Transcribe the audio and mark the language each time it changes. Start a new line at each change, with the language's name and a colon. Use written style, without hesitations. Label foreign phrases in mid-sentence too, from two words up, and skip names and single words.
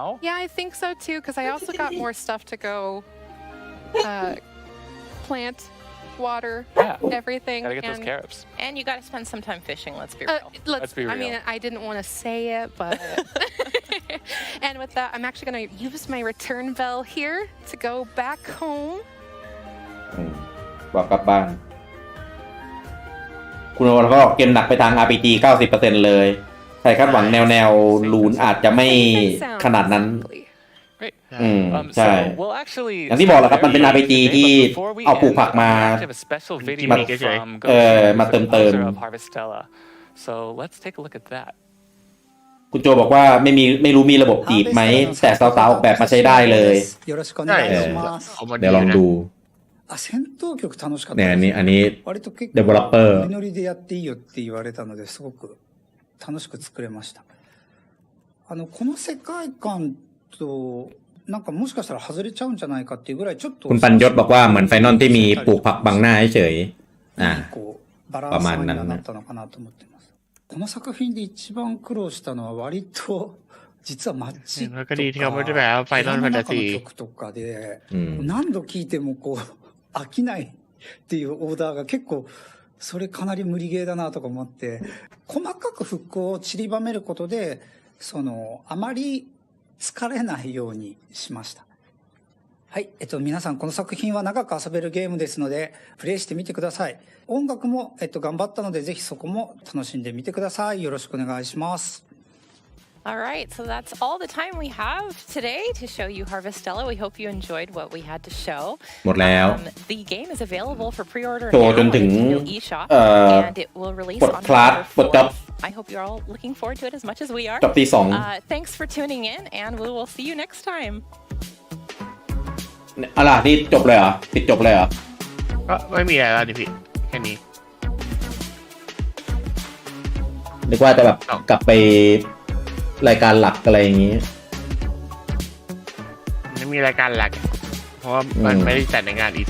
English: Yeah, I think so too, because I also got more stuff to go plant, water, Yeah. everything. Gotta get those and, carrots. And you gotta spend some time fishing, let's be real. Let's be I mean, real. I didn't want to say it, but. And with that, I'm actually going to use my return bell here to go back home.
Thai: อืมบอกกลับบ้าน คุณโอก็เกมหนักไปทาง RPG 90% เลย ใครคาดหวังแนวลูนอาจจะไม่ขนาดนั้น
English: Great.
Thai: อืม ใช่
English: So we'll actually
Thai: อย่างที่บอกแหละครับมันเป็น RPG ที่
English: Before we
Thai: เอาปลูก
English: end,
Thai: ผักมา
English: we have a special video Gimmick from
Thai: เออ
English: Ghost,
Thai: มา
English: the
Thai: เติม
English: composer of Harvestella. So let's take a look at that.
Thai: คุณโจบอกว่าไม่รู้มีระบบจีบไหม แต่สาวๆออกแบบมาใช้ได้เลย
Japanese: よろしくお願いします。
Thai: เอามา เดี๋ยวลองดู
Japanese: あ、戦闘曲楽しかった
Thai: เนี่ย
Japanese: です
Thai: อันนี้
Japanese: 割と結構 Developer ノリノリでやっていいよって言われたのですごく楽しく作れました。この世界観となんかもしかしたら外れちゃうんじゃないかっていうぐらいちょっと
Thai: คุณปัญยศบอกว่าเหมือนไฟนอลที่มีปลูกผักบังหน้าเฉยๆ
Japanese: こうバランス感にはなったのかなと思ってます。この作品で一番苦労したのは割と実はマッチとか
Thai: ก็ดีที่เขาไม่ได้แบบว่าไฟนอลแฟนตาซี
Japanese: 曲とかで
Thai: อืม
Japanese: 何度聴いてもこう飽きないっていうオーダーが結構それかなり無理ゲーだなとか思って細かくフックを散りばめることであまり疲れないようにしました。はい、皆さんこの作品は長く遊べるゲームですのでプレイしてみてください。音楽も頑張ったのでぜひそこも楽しんでみてください。よろしくお願いします。
English: All right, so that's all the time we have today to show you Harvestella. We hope you enjoyed what we had to show.
Thai: หมดแล้ว
English: The game is available for pre-order
Thai: โชว์
English: now
Thai: จนถึง
English: in the new eShop, and it will release
Thai: ปลด
English: on
Thai: คลาส
English: November
Thai: ปลดจ็อบ
English: 4th. I hope you're all looking forward to it as much as we are.
Thai: จบตีสอง
English: Thanks for tuning in, and we will see you next time.
Thai: อะไรที่จบเลยเหรอปิดจบเลยเหรอ ก็ไม่มีอะไรแล้วนี่พี่แค่นี้ นึกว่าจะแบบกลับไปรายการหลักอะไรอย่างนี้ ไม่มีรายการหลัก เพราะว่ามันไม่ได้จัดในงานอีที